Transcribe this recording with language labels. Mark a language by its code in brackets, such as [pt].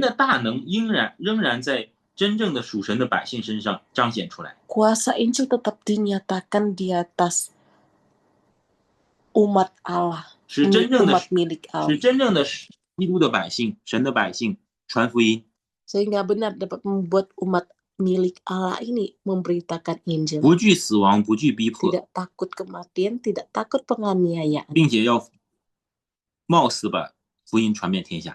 [zh] 的大能仍然在真正的属神的百姓身上彰显出来。 [id] Kuasa Injil tetap dinyatakan di atas umat Allah, [zh] 是真正的 [id] umat milik Allah, [zh] 是真正的基督的百姓、神的百姓传福音， [id] sehingga benar dapat membuat umat milik Allah ini memberitakan Injil. [zh] 不惧死亡，不惧逼迫， [id] Tidak takut kematian, tidak takut penganiayaan, [zh] 并且要冒死把福音传遍天下。